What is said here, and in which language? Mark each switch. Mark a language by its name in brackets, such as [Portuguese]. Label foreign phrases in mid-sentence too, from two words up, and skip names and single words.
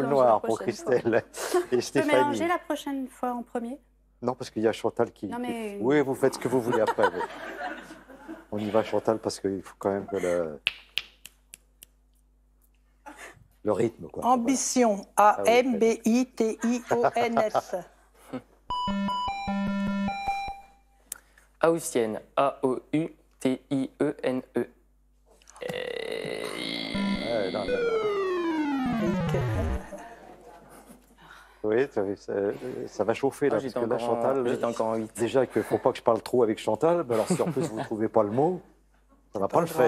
[French] mélanges noire la pour prochaine Christelle et Tu peux Stéphanie. mélanger la prochaine fois en premier? Non, parce qu'il y a Chantal qui... Non, mais- Oui, vous faites ce que vous voulez après. oui. On y va, Chantal, parce qu'il faut quand même que le rythme, quoi. Ambition. A-M-B-I-T-I-O-N-S. Haussienne. A-O-U-T-I-E-N-E. Ouais, non, non, non. Oui, ça va chauffer, là, parce J'étais que là, encore, Chantal... j'étais encore en 8. Déjà qu'il ne faut pas que je parle trop avec Chantal, mais alors si en plus vous ne trouvez pas le mot, ça ne va pas le faire.